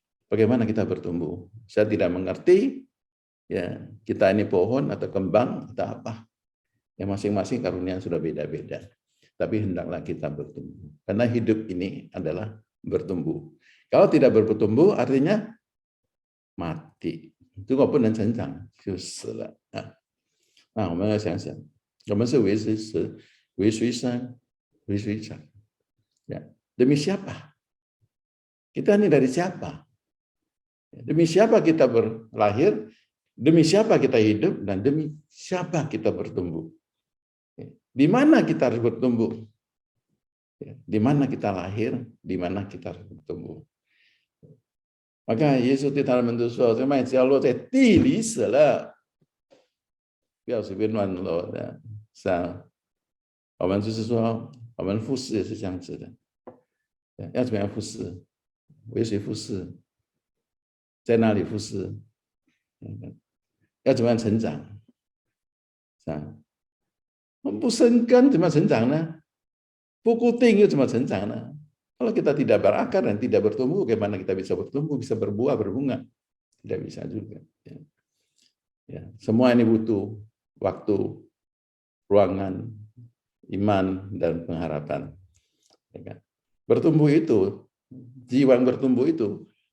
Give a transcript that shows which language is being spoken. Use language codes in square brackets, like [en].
[id] Bagaimana kita bertumbuh? Saya tidak mengerti, ya kita ini pohon atau kembang atau apa. Yang masing-masing karunia sudah beda-beda. Tapi hendaklah kita bertumbuh. Karena hidup ini adalah bertumbuh. Kalau tidak bertumbuh, artinya mati. [zh] 如果不能成长，就死了啊！那我们要想想，我们是为谁死，为谁生，为谁长？ [id] Ya, demi siapa? Kita ini dari siapa? Demi siapa kita berlahir? Demi siapa kita hidup? Dan demi siapa kita bertumbuh? Di mana kita harus bertumbuh? Di mana kita lahir? Di mana kita harus bertumbuh? Maka Yesus di dalam bentuk [zh] 说，这麦子要落在地里死了，不要随便乱落的。是啊，我们就是说，我们服侍也是这样子的，要怎么样服侍？为谁服侍？在哪里服侍？要怎么样成长？是啊，我们不生根怎么成长呢？不固定又怎么成长呢？ [id] Kalau kita tidak berakar dan tidak bertumbuh, bagaimana kita bisa bertumbuh, bisa berbuah, berbunga? Tidak bisa juga. Ya. Semua ini butuh waktu, ruangan, iman, dan pengharapan. Bertumbuh itu, jiwa yang bertumbuh itu,